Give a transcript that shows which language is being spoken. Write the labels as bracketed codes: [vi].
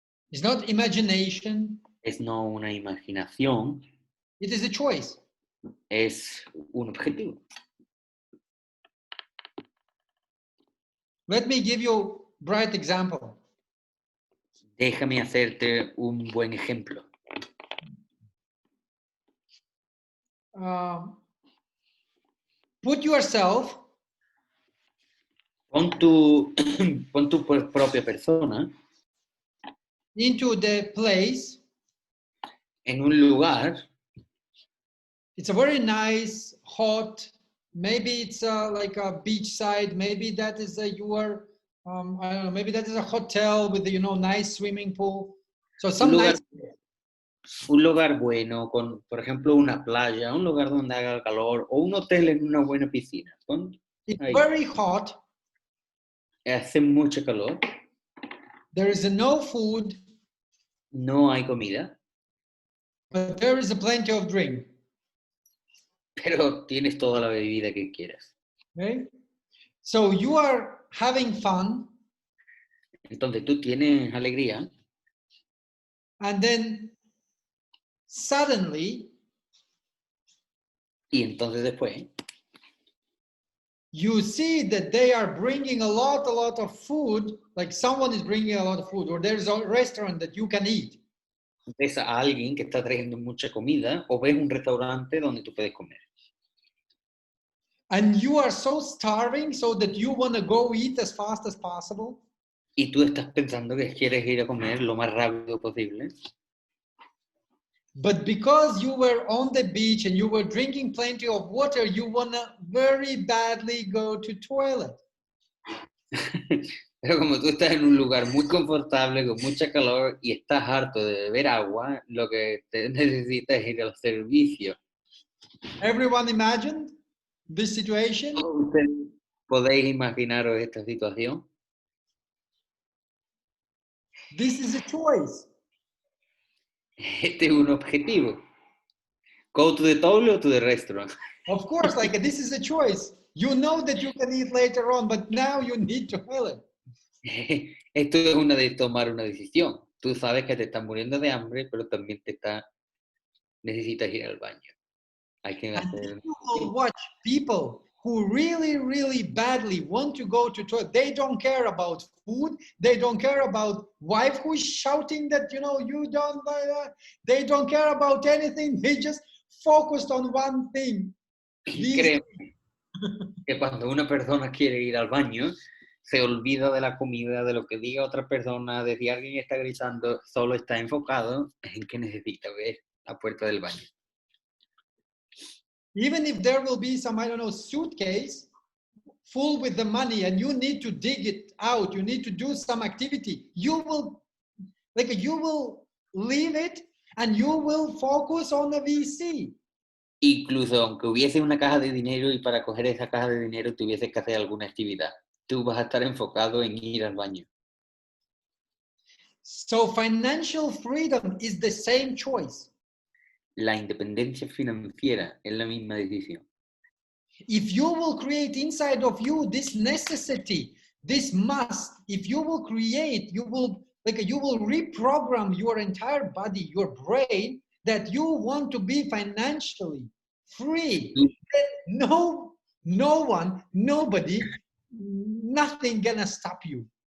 [en] It's not imagination. [es] es no una imaginación, [en] It is a choice. [es] es un objetivo. [en] Let me give you a bright example. [es] Déjame hacerte un buen ejemplo. [en] Put yourself [es] Pon tu propia persona [en] into the place. [es] en un lugar. [en] It's a very nice, hot, maybe it's like a beachside, maybe that is I don't know, maybe that is a hotel with, nice swimming pool. So some [es] Un lugar bueno, con, por ejemplo, una playa, un lugar donde haga calor, o un hotel en una buena piscina. [en] It's [es] Ahí. [en] very hot. [es] Hace mucho calor. [en] There is no food. [es] No hay comida. [en] But there is plenty of drink. [es] Pero tienes toda la bebida que quieras. [en] Okay? So you are having fun. [es] Entonces tú tienes alegría. [en] And then suddenly, [es] y entonces después, [en] you see that they are bringing a lot of food, like someone is bringing a lot of food, or there's a restaurant that you can eat. [es] Ves a alguien que está trayendo mucha comida, o ves un restaurante donde tú puedes comer. [en] And you are so starving so that you want to go eat as fast as possible. [es] Y tú estás pensando que quieres ir a comer lo más rápido posible. [en] But because you were on the beach and you were drinking plenty of water, you want to very badly go to toilet. [es] Pero como tú estás en un lugar muy confortable, con mucha calor, y estás harto de beber agua, lo que te necesitas es ir al servicio. [en] Everyone imagined this situation? [es] ¿Ustedes podéis imaginaros esta situación? [en] This is a choice. [es] Este es un objetivo. [en] Go to the toilet or to the restaurant? Of course, like this is a choice. You know that you can eat later on, but now you need to toilet. [es] Esto es una de tomar una decisión. Tú sabes que te estás muriendo de hambre, pero también necesitas ir al baño. Hay que [en] And [es] hacer... [en] you will watch people who really, really badly want to go to toilet. They don't care about food. They don't care about wife who is shouting that, you know, you don't, they don't care about anything. They just focused on one thing. [es] Créeme que cuando una persona quiere ir al baño, se olvida de la comida, de lo que diga otra persona, de si alguien está gritando, solo está enfocado en que necesita ver la puerta del baño. [en] Even if there will be some, I don't know, suitcase full with the money and you need to dig it out, you need to do some activity, you will leave it and you will focus on the VC. [es] Incluso aunque hubiese una caja de dinero y para coger esa caja de dinero tuvieses que hacer alguna actividad, tú vas a estar enfocado en ir al baño. [en] So financial freedom is the same choice. [es] La independencia financiera es la misma decisión. [en] If you will create inside of you this necessity, this must, if you will create, you will reprogram your entire body, your brain, that you want to be financially free. No one, nobody, nothing gonna stop you.